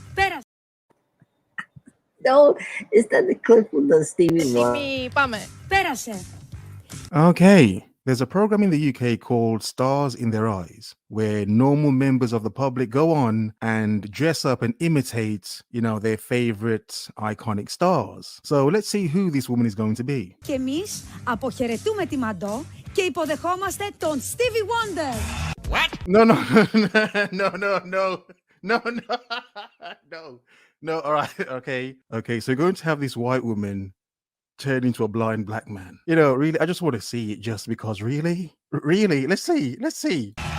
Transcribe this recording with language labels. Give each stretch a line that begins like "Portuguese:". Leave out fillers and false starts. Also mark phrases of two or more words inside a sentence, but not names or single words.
English: No, is that the clip from the Stevie Wonder? Okay. There's a program in the UK called Stars in Their Eyes, where normal members of the public go on and dress up and imitate, their favorite iconic stars. So let's see who this woman is going to be.
Greek: Και εμείς αποχαιρετούμε τη Μαντό και υποδεχόμαστε τον Stevie Wonder.
English: What? No. All right. Okay. So you're going to have this white woman turn into a blind black man. Really, I just want to see it just because really, let's see.